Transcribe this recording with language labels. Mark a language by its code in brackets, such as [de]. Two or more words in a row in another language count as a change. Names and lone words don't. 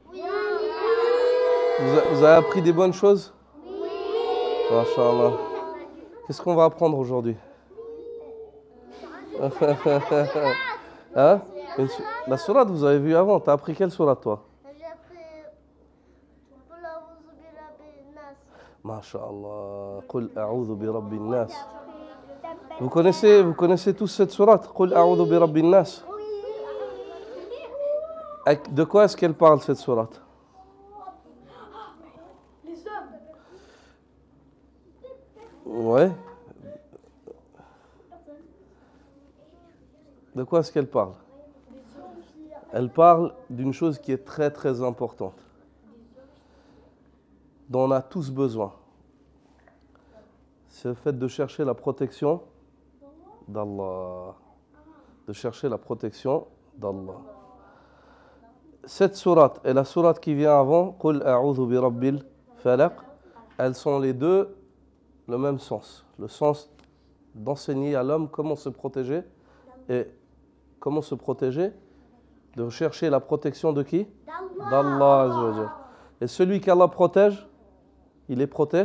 [fr] Vous avez appris des bonnes choses? Masha'Allah. Qu'est-ce qu'on va apprendre aujourd'hui? Hein? La sourate, vous avez vu avant. T'as appris quelle sourate, toi? J'ai appris [ar] قل أعوذ برب الناس. ما شاء الله. قل أعوذ برب الناس. [fr] Vous connaissez tous cette sourate? [ar] قل أعوذ برب الناس. [fr] De quoi est-ce qu'elle parle, cette sourate? Les hommes. Ouais. De quoi est-ce qu'elle parle? Elle parle d'une chose qui est très très importante, dont on a tous besoin. C'est le fait de chercher la protection d'Allah. De chercher la protection d'Allah. Cette sourate et la sourate qui vient avant, [ar] قل أعوذ برب الفلق, [fr] elles sont les deux le même sens. Le sens d'enseigner à l'homme comment se protéger. Et comment se protéger? De chercher la protection de qui? D' [ar] الله عز وجل. [fr] Et celui qu'Allah protège, il est protégé.